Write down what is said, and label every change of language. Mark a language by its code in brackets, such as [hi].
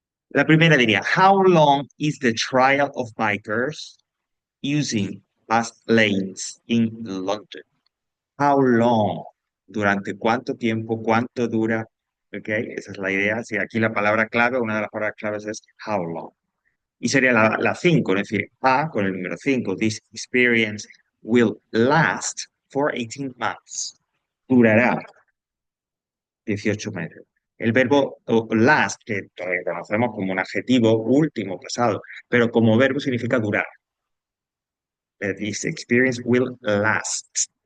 [es] La primera diría, [en] How long is the trial of bikers using fast lanes in London? How long? [es] ¿Durante cuánto tiempo? ¿Cuánto dura? ¿Ok? Esa es la idea. Si aquí la palabra clave, una de las palabras claves es how long. Y sería la 5, es decir, A con el número 5. [en] This experience will last for 18 months. [es] Durará 18 meses. El verbo last, que todavía conocemos como un adjetivo último, pasado, pero como verbo significa durar. [en] This experience will last.